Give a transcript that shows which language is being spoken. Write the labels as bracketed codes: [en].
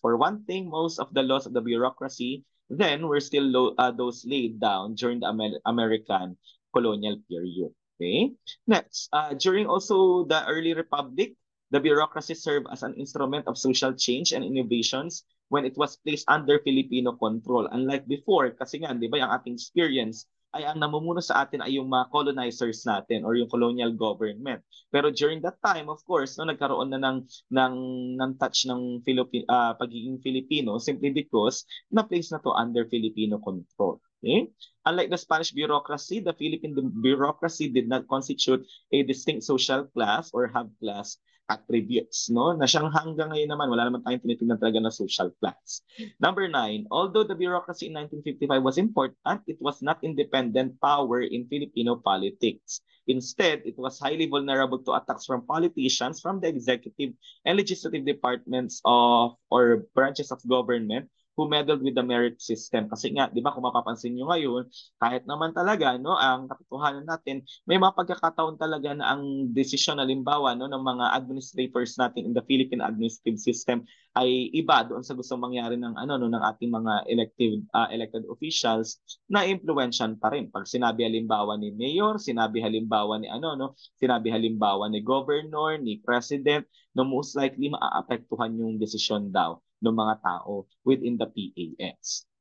[en] For one thing, most of the laws of the bureaucracy then were still those laid down during the American colonial period. Okay. Next, during also the early republic, the bureaucracy served as an instrument of social change and innovations when it was placed under Filipino control. Unlike before, [tl] kasi nga, di ba, yung ating experience ay ang namumuno sa atin ay yung mga colonizers natin or yung colonial government. Pero during that time, of course, no, nagkaroon na ng touch ng pagiging Filipino simply because na-place na to under Filipino control. Okay? [en] Unlike the Spanish bureaucracy, the Philippine bureaucracy did not constitute a distinct social class or hub class [tl] attributes, no? Na siyang hanggang ngayon naman, wala naman tayong tinitingnan talaga na social class. [en] Number 9, although the bureaucracy in 1955 was important, it was not independent power in Filipino politics. Instead, it was highly vulnerable to attacks from politicians, from the executive and legislative departments of or branches of government who meddled with the merit system. [tl] Kasi nga, di ba, kung mapapansin nyo ngayon, kahit naman talaga, no, ang katotohanan natin, may mga pagkakataon talaga na ang desisyon, halimbawa, no, ng mga administrators natin [en] in the Philippine administrative system [tl] ay iba doon sa gustong mangyari ng ano no ng ating mga elected officials na impluwensyahan pa rin. Pag sinabi halimbawa ni mayor, sinabi halimbawa ni ano no, sinabi halimbawa ni governor, ni president, no most likely maaapektuhan yung desisyon daw ng mga tao within the PAS.